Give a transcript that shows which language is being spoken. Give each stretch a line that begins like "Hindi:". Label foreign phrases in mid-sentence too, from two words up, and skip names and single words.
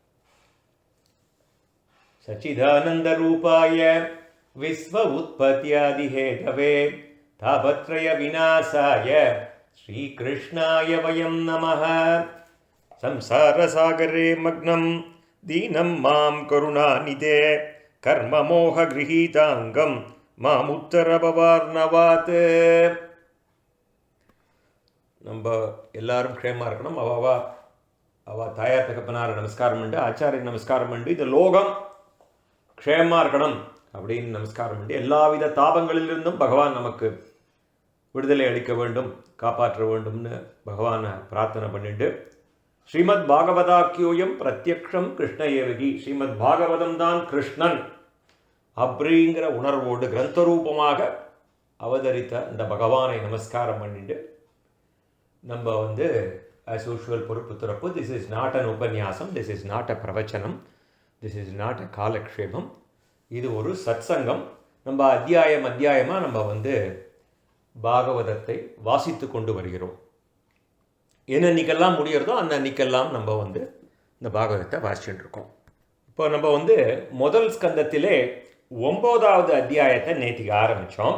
Sanskrit: सच्चिदानन्दरूपाय विश्व उत्पत्त्यादिहेतवे तापत्रयविनाशाय श्रीकृष्णाय वयं नमः। संसारसागरे मग्नं दीनं मां करुणानिधे कर्ममोहगृहीताङ्गं மாமுத்தரபவார்ணவாத்.
Tamil: நம்ம எல்லாரும் க்ஷேமாக இருக்கணும். அவ தாயார் தகப்பனார் நமஸ்காரம் பண்ணி, ஆச்சாரிய நமஸ்காரம் பண்ணி, இந்த லோகம் க்ஷேமாக இருக்கணும் அப்படின்னு நமஸ்காரம் பண்ணி, எல்லாவித தாபங்களிலிருந்தும் பகவான் நமக்கு விடுதலை அளிக்க வேண்டும், காப்பாற்ற வேண்டும்னு பகவானை பிரார்த்தனை பண்ணிட்டு,
Sanskrit: श्रीमत् भागवताख्योऽयम् प्रत्यक्षम् कृष्ण एव हि,
Tamil: ஸ்ரீமத் பாகவதம் தான் கிருஷ்ணன் அப்படிங்கிற உணர்வோடு கிரந்தரூபமாக அவதரித்த இந்த பகவானை நமஸ்காரம் பண்ணிட்டு நம்ம
English: as usual
Tamil: பொறுப்பு துறப்பு.
English: This is not an upanyasam, this is not a pravachanam, this is not a kalakshepam.
Tamil: இது ஒரு சத்சங்கம். நம்ம அத்தியாயமாக நம்ம பாகவதத்தை வாசித்து கொண்டு வருகிறோம். என்னன்னைக்கெல்லாம் முடிகிறதோ அந்த அன்னைக்கெல்லாம் நம்ம இந்த பாகவதத்தை வாசிச்சுட்டு இருக்கோம். இப்போ நம்ம முதல் ஸ்கந்தத்திலே 9வது அத்தியாயத்தை நேத்திக்கு ஆரம்பித்தோம்.